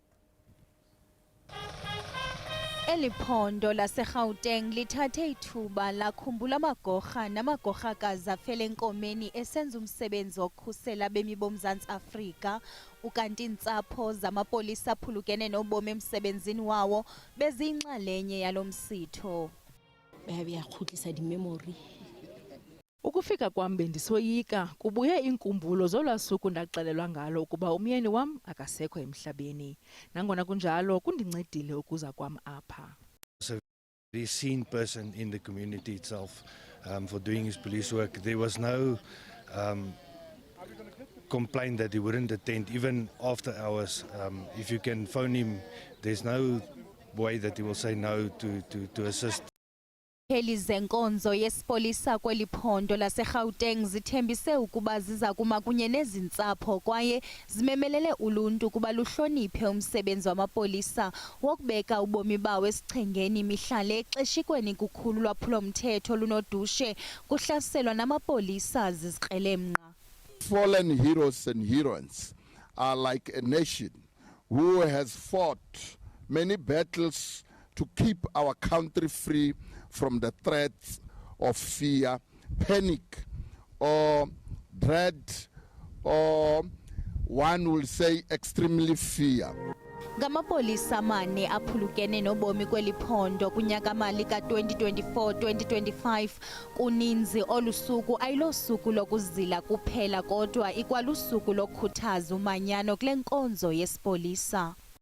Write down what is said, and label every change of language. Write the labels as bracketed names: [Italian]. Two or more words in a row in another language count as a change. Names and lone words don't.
[Xhosa] Eliphondo laseGauteng lithathe ithuba lakhumbula amagorha namagorhakazi afele enkomeni esenza umsebenzi wokukhusela abemi boMzantsi Afrika, ukanti iintsapho zamapolisa aphulukene nobomi emsebenzini wawo beziyinxalenye yalo msitho. [Southern Sotho] Bayakhutlisa di-memory. [Xhosa] Ukufika kwam bendisoyika, kubuye iinkumbulo zolwasuku ndaxelelwa ngalo ukuba umyeni wam akasekho emhlabeni. Nangona kunjalo kundincedile ukuza kwam apha. [English] A very seen person in the community itself for doing his police work. There was no complaint that he wouldn't attend even after hours. If you can phone him, there's no way that he will say no to assist. [Xhosa] Izikhokeli zenkonzo yesipolisa kweli phondo laseGauteng zithembise ukuba ziza kuma kunye nezintsapho kwaye zimemelele uluntu kuba luhloniphe umsebenzi wamapolisa wokubeka ubomi bawo esichengeni mihlale exeshikweni kukhulu lwaphulomthetho lunodushe kuhlaselwa namapolisa zizikrelemnqa. [English] Fallen heroes and heroines are like a nation who has fought many battles to keep our country free from the threats of fear, panic, or dread, or one will say extremely fear. [Xhosa] Ngamapolisa mane aphulukene nobomi kweli phondo kunyaka mali ka-2024-2025 kuninzi olusuku ayilosuku lokuzila kuphela kodwa ikwalusuku lokukhuthaza umanyano kule nkonzo yesipolisa.